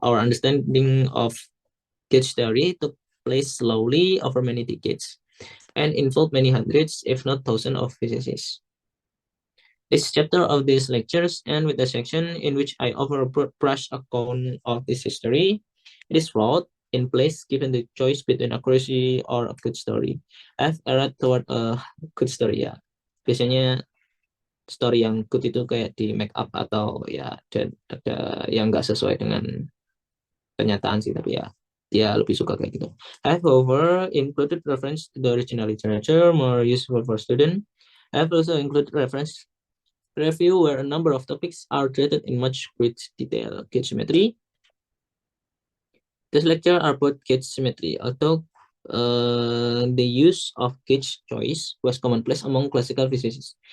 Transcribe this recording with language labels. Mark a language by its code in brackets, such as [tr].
[en] Our understanding of gauge theory took place slowly over many decades and involved many hundreds, if not thousands, of physicists. This chapter of these lectures ends with a section in which I offer a broad brush account of this history. It is flawed in place given the choice between accuracy or a good story. I've erred toward a good story ya. [id] Biasanya story yang good itu kayak di make up atau ya ada yang nggak sesuai dengan kenyataan sih, tapi ya dia lebih suka kayak gitu. [en] I have however included reference to the original literature more useful for student. I have also included reference review where a number of topics are treated in much great detail. Gauge symmetry. This lecture are about gauge symmetry, although the use of gauge choice was commonplace among classical physicists.